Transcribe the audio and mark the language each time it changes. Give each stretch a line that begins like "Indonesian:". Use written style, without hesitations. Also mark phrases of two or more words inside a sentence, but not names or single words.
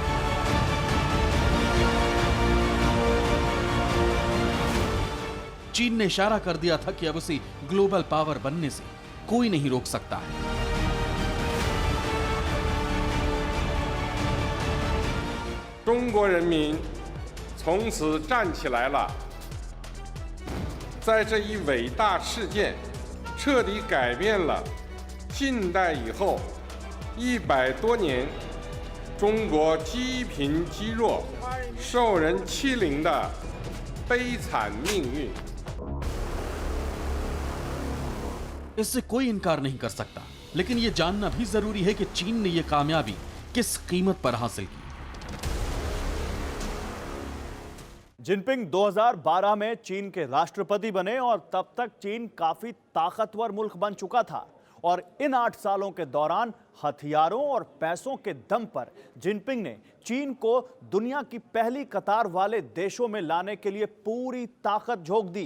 Hindi: चीन ने इशारा कर दिया था कि अब उसे ग्लोबल पावर बनने से कोई नहीं रोक सकता है।
Chinese: चीन 人民从此站起来了，在这一伟大事件彻底改变了近代以后100多年中国积贫积弱、受人欺凌的悲惨命运。
Hindi: इससे कोई इनकार नहीं कर सकता, लेकिन यह जानना भी जरूरी है कि चीन ने यह कामयाबी किस कीमत पर हासिल की। जिनपिंग 2012 में चीन के राष्ट्रपति बने और तब तक चीन काफी ताकतवर मुल्क बन चुका था और इन 8 सालों के दौरान हथियारों और पैसों के दम पर जिनपिंग ने चीन को दुनिया की पहली कतार वाले देशों में लाने के लिए पूरी ताकत झोंक दी।